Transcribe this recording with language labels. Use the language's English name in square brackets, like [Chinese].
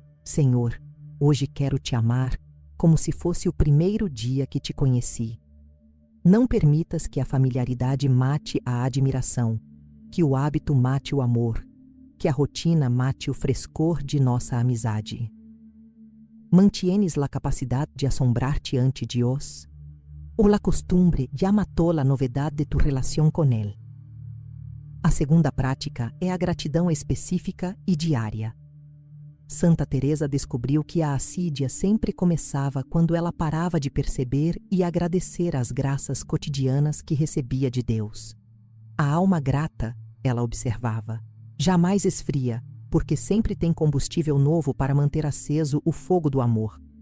[Portuguese] Senhor, hoje quero te amar como se fosse o primeiro dia que te conheci. Não permitas que a familiaridade mate a admiração, que o hábito mate o amor, que a rotina mate o frescor de nossa amizade. [Spanish] ¿Mantienes la capacidad de assombrar-te ante Dios? ¿O la costumbre ya mató la novedad de tu relación con Él? [Portuguese] A segunda prática é a gratidão específica e diária. Santa Teresa descobriu que a assídia sempre começava quando ela parava de perceber e agradecer as graças cotidianas que recebia de Deus. A alma grata, ela observava, jamais esfria, porque sempre tem combustível novo para manter aceso o fogo do amor.